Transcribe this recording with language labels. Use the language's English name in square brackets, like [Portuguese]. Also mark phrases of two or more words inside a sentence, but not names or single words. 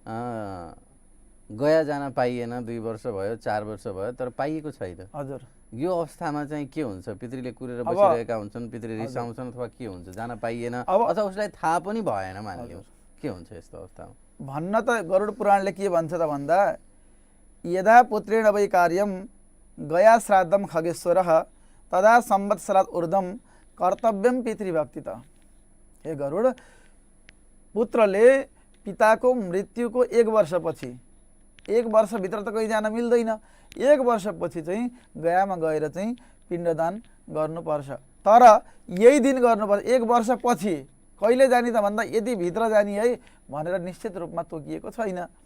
[Nepali] गया जान पाइएन, 2 वर्ष भयो 4 वर्ष भयो तर पाइएको छैन, हजुर, यो अवस्थामा चाहिँ के हुन्छ? पितृले कुरेर बसिरहेका हुन्छन्, पितृ रिसाउँछन् अथवा के हुन्छ? जान पाइएन अथवा उसलाई थाहा पनि भएन मानिलिउँ, के हुन्छ यस्तो अवस्थामा? भन्न त गरुड पुराणले के भन्छ त भन्दा [Sanskrit] यदा पुत्रेण वै कार्यम गया श्राद्धम खगेश्वरः तदा संवत्सरात् ऊर्ध्वं कर्तव्यम पितृभक्ति [Nepali] त। हे गरुड, पुत्रले पिताको मृत्युको 1 वर्षपछि, 1 वर्षभित्र त कहीँ जान मिल्दैन, 1 वर्षपछि चाहिँ गयामा गएर चाहिँ पिण्डदान गर्नुपर्छ। तर यही दिन गर्नुपर्छ, 1 वर्षपछि कहिले जाने त भन्दा यति भित्र जाने है भनेर निश्चित रूपमा तोकिएको छैन।